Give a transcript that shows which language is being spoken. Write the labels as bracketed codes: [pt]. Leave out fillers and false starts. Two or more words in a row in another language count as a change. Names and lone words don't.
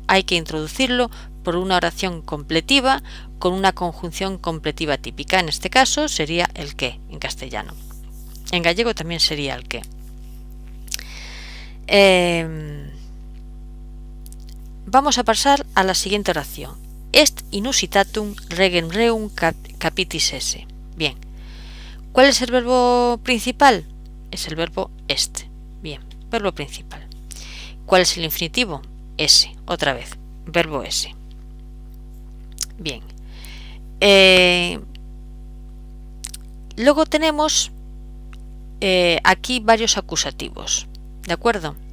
[es] Hay que introducirlo por una oración completiva con una conjunción completiva típica. En este caso sería el que en castellano. En gallego también sería el que. Vamos a pasar a la siguiente oración. [la] Est inusitatum regem reum capitis esse. [es] Bien. ¿Cuál es el verbo principal? Es el verbo est. Bien, verbo principal. ¿Cuál es el infinitivo? Ese, otra vez, verbo ese. Bien. Luego tenemos aquí varios acusativos, ¿de acuerdo?